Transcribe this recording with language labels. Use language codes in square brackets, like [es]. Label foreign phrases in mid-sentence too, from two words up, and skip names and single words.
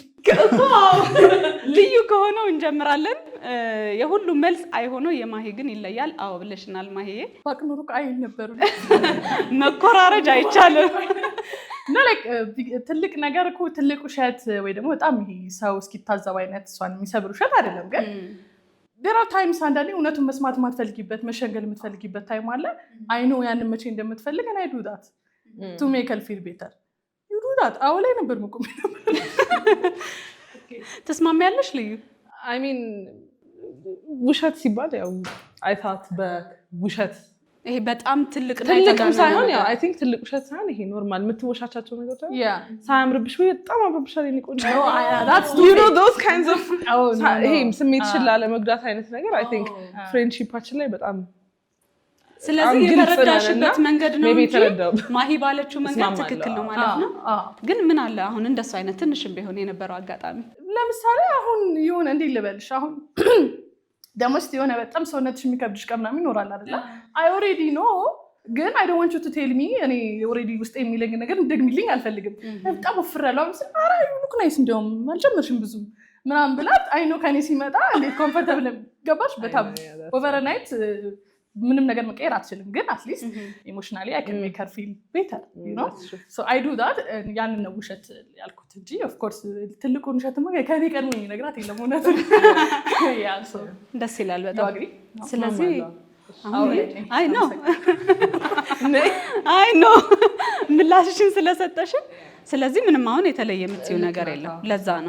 [am] ልዩ ከሆነው እንጀምራለን። የሁሉም መልስ አይ ሆኖ የማሂ ግን ይለያል። አዎ ብለሽናል ማሂዬ። ባቅኑሩ አይ ነበር። መኮራረጅ አይቻልም። ትልቅ ነገር እኮ ትልቅ ውሸት ወይ ደግሞ በጣም ይሄ ሰው እስኪታዘብ አይነት እሷን የሚሰብር ውሸት አይደለም። ግን [en] there are times [am] አንዳንዴ እውነቱን መስማት የማትፈልጊበት መሸንገል የምትፈልጊበት ታይም አለ። [en] I know [am] ያንን መቼ እንደምትፈልግ እና [en] I do that to make her feel better. you do that [am] አዎ ላይ ነበር መቆም ነበር። ተስማሚያለሽ ልዩ? [en] I mean [am] ውሸት ሲባል ያው [en] I thought [am] በውሸት ይሄ በጣም ትልቅ ሳይሆን ያው [en] I think [am] ትልቅ ውሸት ሳይሆን ይሄ ኖርማል የምትወሻቻቸው ነገሮች ነው። ሳያምርብሽ ወይ በጣም አምሮብሻል የኔቆንጆ [en] that's you know those kinds of [am] ይሄ ስሜትሽን ላለመጉዳት አይነት ነገር [en] I think [am] ፍሬንድሺፓችን ላይ በጣም ስለዚህ የተረዳሽበት መንገድ ነው እንጂ ማሂ ባለችው መንገድ ትክክል ነው ማለት ነው። ግን ምን አለ አሁን እንደሱ አይነት ትንሽም ቢሆን የነበረው አጋጣሚ ለምሳሌ አሁን የሆነ እንዴ ልበልሽ አሁን ደሞስት የሆነ በጣም ሰውነትሽ የሚከብድሽ ቀምናም ይኖራል አይደል? [en] I already know [am] ግን [en] I don't want you to tell me [am] እኔ ኦልሬዲ ውስጥ የሚለኝ ነገር እንደግሚልኝ አልፈልግም። በጣም ወፍራለሁ አምስል አራ [en] look nice [am] እንደውም አልጨመርሽም ብዙ ምናምን ብላት [en] I know [am] ከኔ ሲመጣ እንዴት ኮምፎርታብል ገባሽ። በጣም ኦቨርናይት ምንም ነገር መቀየር አትችልም፣ ግን [en] at least emotionally I can make her feel better, you know? So I do that [am] ያንን ነው ውሸት ያልኩት እንጂ [en] of course [am] ትልቁን ውሸት ከኔ ቀድሞ የሚነግራት የለም እውነቱን። ደስ ይላል በጣም። ስለዚህ [en] I know [am] ምላሽሽን ስለሰጠሽን፣ ስለዚህ ምንም አሁን የተለየ የምትይው ነገር የለም። ለዛ ነው